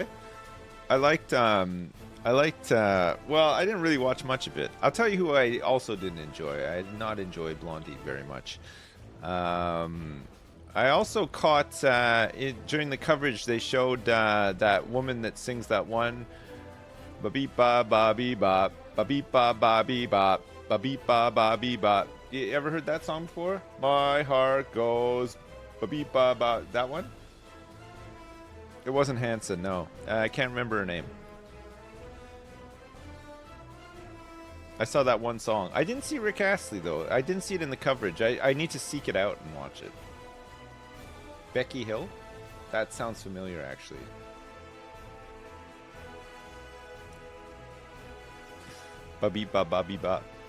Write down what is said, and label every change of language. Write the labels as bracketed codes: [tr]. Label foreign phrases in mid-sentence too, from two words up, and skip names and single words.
[en] I liked, well, I didn't really watch much of it. I'll tell you who I also didn't enjoy. I did not enjoy Blondie very much. I also caught, during the coverage, they showed that woman that sings that one, ba-beep-ba, ba-bee-bop, ba-beep-ba, ba-bee-bop, ba-beep-ba, ba-bee-bop. You ever heard that song before? My heart goes ba-beep-ba-ba. That one? It wasn't Hanson, no. I can't remember her name. I saw that one song. I didn't see Rick Astley, though. I didn't see it in the coverage. I need to seek it out and watch it. Becky Hill? That sounds familiar, actually. Ba-beep-ba-ba-beep-ba.